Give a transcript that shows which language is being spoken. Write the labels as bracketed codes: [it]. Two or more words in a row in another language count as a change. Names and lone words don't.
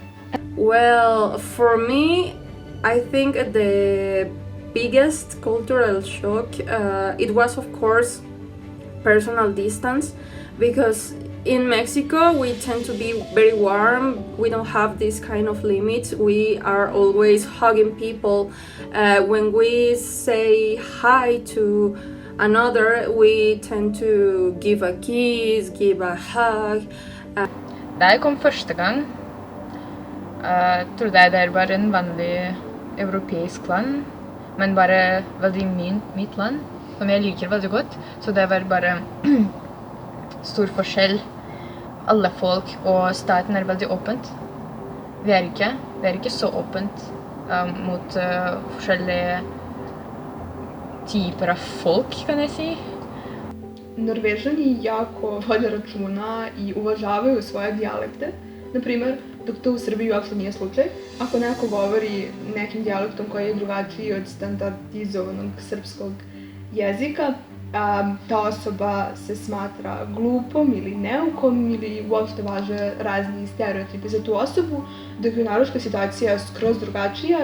[en] Well, for me, I think the biggest cultural shock, it was of course personal distance, because in Mexico we tend to be very warm. We don't have this kind of limits. We are always hugging people. When we say hi to another, we tend to give a kiss, give a hug. [no] Da jeg kom første gang, trodde jeg det var en vanlig europeisk land, men bare veldig mitt land, som jeg liker veldig godt. Så det var bare stor forskjell. Alle folk og staten er veldig åpent. Vi er ikke så åpent mot forskjellige typer av folk, kan jeg si. [sr] Norvežani jako vode računa i uvažavaju svoje dijalekte. Naprimer, dok to u Srbiji uopšte nije slučaj. Ako neko govori nekim dijalektom koji je drugačiji od standardizovanog srpskog jezika, ta osoba se smatra glupom ili neukom ili uopšte važe razni stereotipi za tu osobu, dok je norveška situacija skroz drugačija.